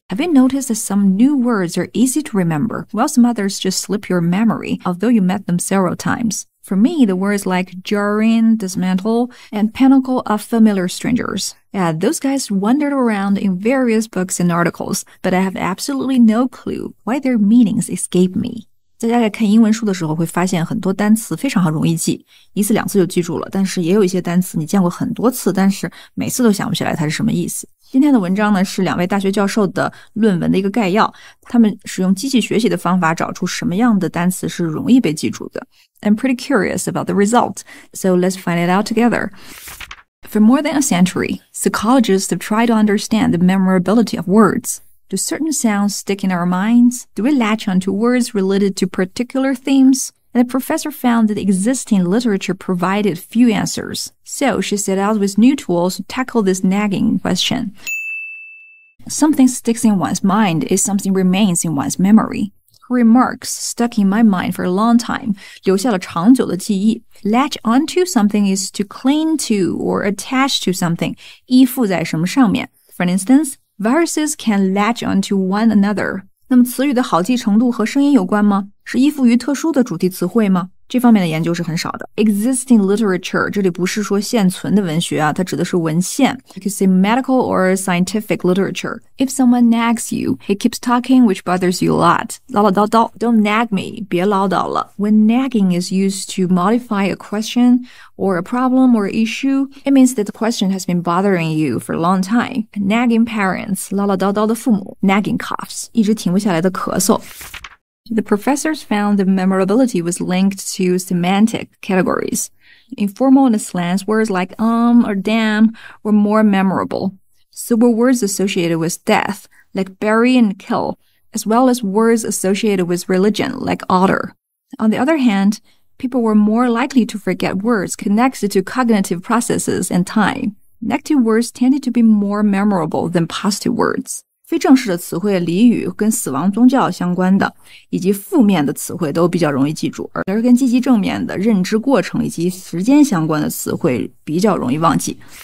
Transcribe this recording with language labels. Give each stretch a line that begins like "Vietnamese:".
English: Have you noticed that some new words are easy to remember, while some others just slip your memory, although you met them several times? For me, the words like jarring, dismantle, and pinnacle are familiar strangers. Yeah, those guys wandered around in various books and articles, but I have absolutely no clue why their meanings escape me.
Chinese: 大家在看英文书的时候会发现很多单词非常容易记，一次两次就记住了，但是也有一些单词你见过很多次，但是每次都想不起来它是什么意思。今天的文章呢是两位大学教授的论文的一个概要，他们使用机器学习的方法找出什么样的单词是容易被记住的。
English: I'm pretty curious about the result, so let's find it out together. For more than a century, psychologists have tried to understand the memorability of words. Do certain sounds stick in our minds? Do we latch onto words related to particular themes? And the professor found that existing literature provided few answers. So she set out with new tools to tackle this nagging question. Something sticks in one's mind is something remains in one's memory. Her remarks stuck in my mind for a long time,
Chinese: 留下了长久的记忆。
English: Latch onto something is to cling to or attach to something,
Chinese: 依附在什么上面。
English: For instance,Viruses can latch onto one another.
Chinese: 那么词语的好记程度和声音有关吗？是依附于特殊的主题词汇吗？这方面的研究是很少的。
English: Existing literature
Chinese: 这里不是说现存的文学啊，它指的是文献。
English: You could say medical or scientific literature. If someone nags you, he keeps talking which bothers you a lot.
Chinese: 唠唠叨叨
English: Don't nag me.
Chinese: 别唠叨了。
English: When nagging is used to modify a question or a problem or issue, it means that the question has been bothering you for a long time. Nagging parents,
Chinese: 唠唠叨叨的父母
English: Nagging coughs,
Chinese: 一直停不下来的咳嗽。
English: The professors found that memorability was linked to semantic categories. Informal and slang words like or damn were more memorable. So were words associated with death, like bury and kill, as well as words associated with religion, like otter. On the other hand, people were more likely to forget words connected to cognitive processes and time. Negative words tended to be more memorable than positive words.
Chinese: 非正式的词汇俚语跟死亡宗教相关的以及负面的词汇都比较容易记住，而跟积极正面的认知过程以及时间相关的词汇比较容易忘记。